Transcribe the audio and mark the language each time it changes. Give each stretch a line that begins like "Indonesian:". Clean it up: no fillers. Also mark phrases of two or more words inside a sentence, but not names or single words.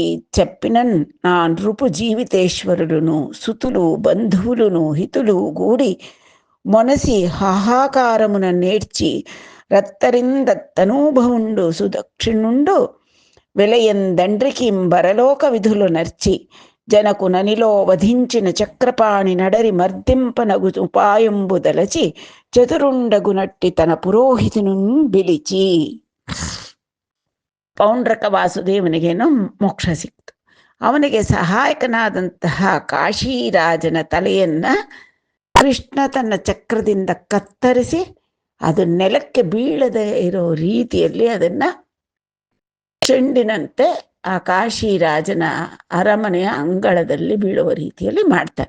Telugu: చెప్పినన్ నా నృపు జీవితేశ్వరుడును సుతులు బంధువులును హితులు గూడి మొనసి హాహాకారమున నేర్చి రత్తరిందత్తనూభవుండు సుదక్షిణుండు వెలయందండ్రికింబరలోక విధులు నర్చి జనకు ననిలో వధించిన చక్రపాణి నడరి మర్దింపనగు ఉపాయంబుదలచి చతురుండగునట్టి తన పురోహితను బిలిచి.
Kannada: ಪೌಂಡ್ರಕ ವಾಸುದೇವನಿಗೇನೋ ಮೋಕ್ಷ ಸಿಕ್ತು. ಅವನಿಗೆ ಸಹಾಯಕನಾದಂತಹ ಕಾಶಿರಾಜನ ತಲೆಯನ್ನ ಕೃಷ್ಣ ತನ್ನ ಚಕ್ರದಿಂದ ಕತ್ತರಿಸಿ ಅದು ನೆಲಕ್ಕೆ ಬೀಳದೆ ಇರೋ ರೀತಿಯಲ್ಲಿ ಅದನ್ನ ಚೆಂಡಿನಂತೆ ಆ ಕಾಶಿರಾಜನ ಅರಮನೆಯ ಅಂಗಳದಲ್ಲಿ ಬೀಳುವ ರೀತಿಯಲ್ಲಿ ಮಾಡ್ತಾನೆ.